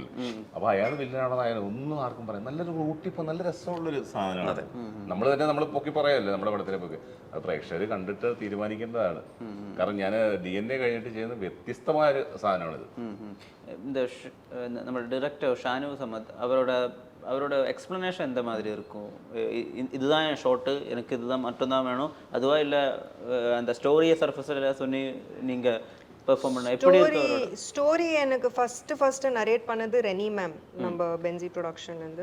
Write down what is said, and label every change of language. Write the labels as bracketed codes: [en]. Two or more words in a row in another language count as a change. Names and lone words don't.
[ml] അപ്പൊ അയാൾ വില്ലനാണോ നായകനോ ഒന്നും ആർക്കും പറയാം. നല്ലൊരു റൂട്ടിപ്പോ നല്ല രസമുള്ളൊരു സാധനമാണ്. നമ്മൾ തന്നെ നമ്മൾ പൊക്കി പറയല്ലേ നമ്മുടെ പടത്തിനെ പൊക്കി. അത് പ്രേക്ഷകർ കണ്ടിട്ട് തീരുമാനിക്കേണ്ടതാണ്. കാരണം ഞാൻ DNA കഴിഞ്ഞിട്ട് ചെയ്യുന്ന വ്യത്യസ്തമായ ഒരു സാധനമാണിത്. നമ്മുടെ ഡയറക്ടർ ഷാനു സമദ് അവരുടെ [ta] அவரோட எக்ஸ்ப்ளனேஷன் எந்த மாதிரி இருக்கும்? இதுதான் என் ஷார்ட்டு, எனக்கு இதுதான் மட்டும்தான் வேணும் அதுவா இல்லை அந்த ஸ்டோரியை சர்ஃபஸில் சொல்லி நீங்கள் பெர்ஃபார்ம் பண்ண எப்படி இருக்கு அவரோட? ஸ்டோரி எனக்கு ஃபஸ்ட்டு நரேட் பண்ணது ரெனி மேம் நம்ம பென்சி ப்ரொடக்ஷன்லேருந்து.